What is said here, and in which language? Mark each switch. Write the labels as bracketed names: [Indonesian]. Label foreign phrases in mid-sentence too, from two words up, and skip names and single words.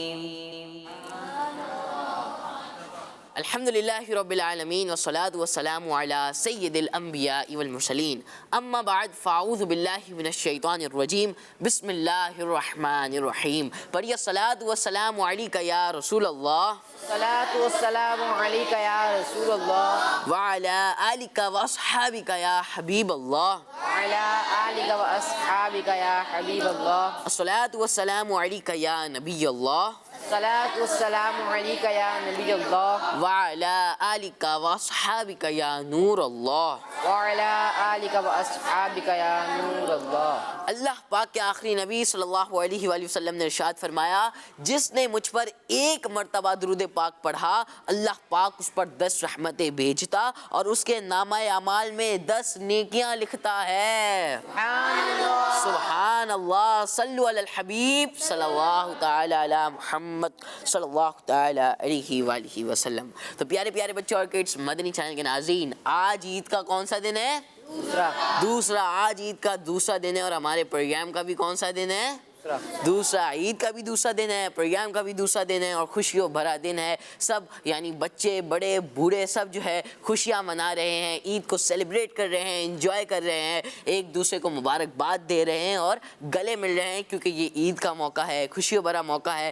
[Arabic] الحمد لله رب العالمين والصلاة والسلام على سيد الأنبياء والمرسلين أما بعد فأعوذ بالله من الشيطان الرجيم بسم الله الرحمن الرحيم. पढ़िए الصلاة والسلام عليك يا رسول الله. الصلاة والسلام عليك يا رسول الله وعلى آلك وأصحابك يا حبيب الله. وعلى آلك وأصحابك يا حبيب الله. الصلاة والسلام عليك يا نبي الله. الصلاة والسلام عليك يا نبي الله وعلى آلك وأصحابك يا نور الله. وعلى آلك وأصحابك يا نور الله. [Hindi] अल्लाह पाक के आखिरी नबी [Arabic] صلى الله عليه وسلم [Hindi] ने इरशाद फरमाया, जिसने मुझ पर एक मर्तबा दुरूद पाक पढ़ा अल्लाह पाक उस पर 10 रहमतें भेजता और उसके नामाए अमाल में 10 नेकियां लिखता है। [Arabic] سبحان الله. صلوا على الحبيب صلى الله تعالى على محمد صلى الله تعالى عليه وآله وسلم. [Hindi] तो प्यारे प्यारे बच्चों और किड्स, मदनी चैनल के नाज़रीन, आज ईद का कौन सा दिन है? दूसरा। आज ईद का दूसरा दिन है और हमारे प्रोग्राम का भी कौन सा दिन है? दूसरा। ईद का भी दूसरा दिन है, प्रोग्राम का भी दूसरा दिन है और खुशियों भरा दिन है। सब यानी बच्चे बड़े बूढ़े सब जो है खुशियाँ मना रहे हैं, ईद को सेलिब्रेट कर रहे हैं, एंजॉय कर रहे हैं, एक दूसरे को मुबारकबाद दे रहे हैं और गले मिल रहे हैं, क्योंकि ये ईद का मौका है, खुशियों भरा मौका है।